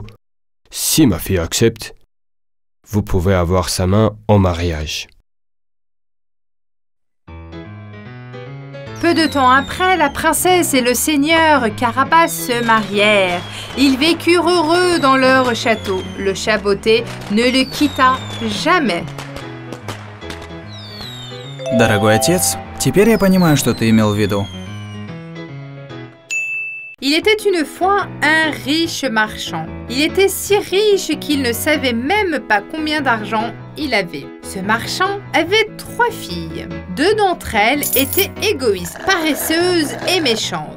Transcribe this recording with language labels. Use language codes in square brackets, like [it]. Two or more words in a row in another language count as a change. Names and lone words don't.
[fr] Si ma fille accepte, vous pouvez avoir sa main en mariage. Peu de temps après, la princesse et le seigneur Carabas se marièrent. Ils vécurent heureux dans leur château. Le chat botté ne le quitta jamais. [ru] Дорогой отец, теперь я понимаю, что ты имел в виду. [fr] Il était une fois un riche marchand. Il était si riche qu'il ne savait même pas combien d'argent il avait. Ce marchand avait 3 filles. 2 d'entre elles étaient égoïstes, paresseuses et méchantes.